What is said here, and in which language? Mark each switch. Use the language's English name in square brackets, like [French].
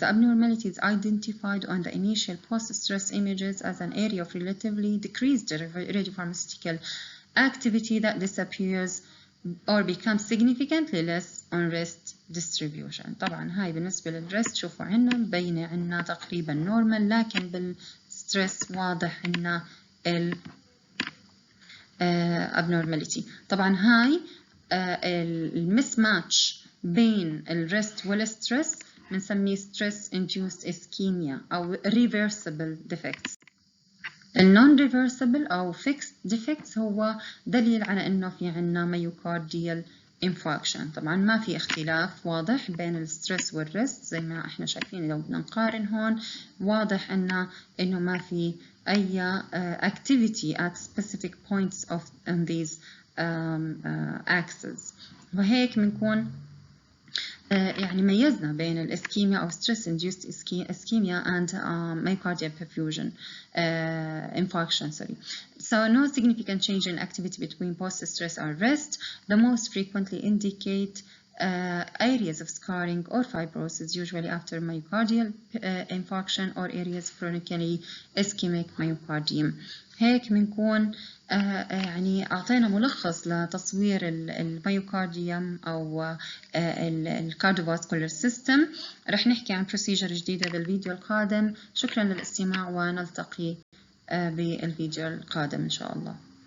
[English] The abnormality is identified on the initial post-stress images as an area of relatively decreased radiopharmaceutical activity that disappears or becomes significantly less on rest distribution. [Arabic] طبعا هاي بالنسبة للريست شوفوا عنا مبينة عنا تقريبا نورمال، لكن بالستريس واضح عنا ال abnormality. طبعا هاي المس ماتش بين الريست والستريس بنسميه stress induced ischemia أو reversible defects. النون ريفرسبل أو fixed defects هو دليل على إنه في عنا ميوكارديال انفاركشن. طبعا ما في اختلاف واضح بين الستريس والريست زي ما احنا شايفين. لو بدنا نقارن هون واضح إنه ما في أي [English] activity at specific points of these axes. [Arabic] وهيك بنكون يعني ميزنا بين الاسكيميا أو [English] stress induced ischemia and myocardial perfusion infarction. So no significant change in activity between post-stress and rest. The most frequently indicate areas of scarring or fibrosis, usually after myocardial infarction or areas of chronically ischemic myocardium. [Arabic] هيك بنكون يعني أعطينا ملخص لتصوير الميوكارديوم أو الكارديوفاسكولار سيستم. رح نحكي عن بروسيجر جديدة بالفيديو القادم. شكرا للاستماع، ونلتقي بالفيديو القادم إن شاء الله.